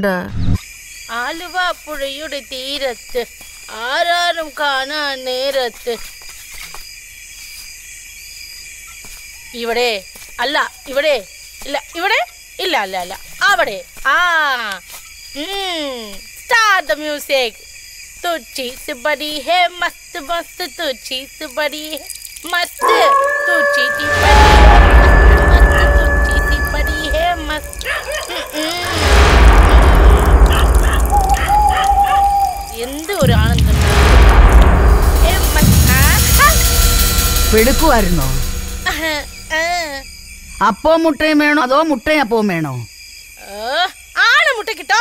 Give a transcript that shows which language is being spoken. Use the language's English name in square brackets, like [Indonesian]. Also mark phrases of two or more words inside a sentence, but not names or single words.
[Malayalam] ആലുവ പുഴയുടെ തീരത്ത് ആരാരും കാണാൻ നേരത്ത്. ഇവിടെ അല്ല, ഇവിടെ ഇല്ല, ഇവിടെ ഇല്ല, അല്ല അല്ല അവിടെ. [English] start the music. [Hindi] तू चीज बड़ी है मस्त मस्त, तू चीज बड़ी है मस्त, तू चीज बड़ी है मस्त. [Malayalam] എന്ത് ഒരു ആനന്ദം. വെളുക്കുമായിരുന്നോ? അപ്പവും മുട്ടയും വേണോ അതോ മുട്ടയും അപ്പവും വേണോ? ആണ് മുട്ട കിട്ടോ?